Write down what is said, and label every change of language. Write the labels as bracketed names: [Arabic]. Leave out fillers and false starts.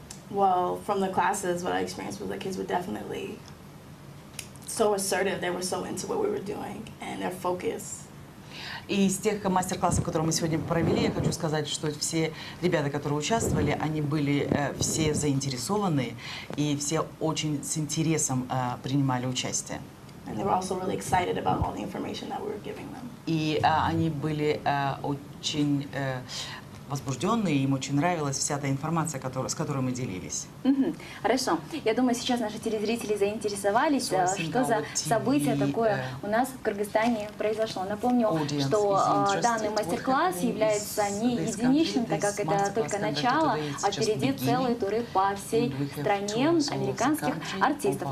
[English] Well, from the classes, what I experienced was the kids were definitely so assertive. They were so into what we were doing and their focus. [Russian] И из тех мастер-классов, которые мы сегодня провели, я хочу сказать, что все ребята, которые участвовали, они были все заинтересованы и все очень с интересом принимали участие. [English] And they were also really excited about all the information that we were giving them. [Russian] И они были очень возбужденные, им очень нравилась вся та информация, с которой мы делились. Хорошо. Я думаю, сейчас наши телезрители заинтересовались, что за событие такое у нас в Кыргызстане произошло. Напомню, что данный мастер-класс является не единичным, так как это только начало, а впереди целые туры по всей стране американских артистов.